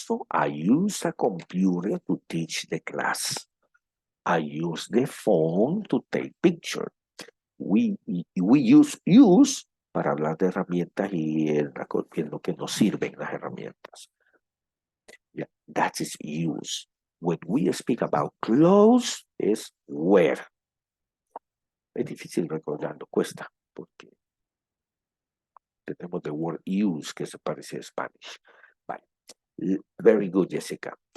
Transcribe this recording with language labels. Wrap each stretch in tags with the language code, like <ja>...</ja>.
<en>I use a computer to teach the class. I use the phone to take pictures. We use</en> <es>para hablar de herramientas y en lo que nos sirven las herramientas.</es> <en>Yeah, that is use. When we speak about clothes,</en> <es>es</es> <en>wear.</en> <es>Es difícil recordarlo, cuesta, porque tenemos</es> <en>the word use</en> <es>que se parece a Spanish. Vale.</es> <en>Very good, Jessica.</en>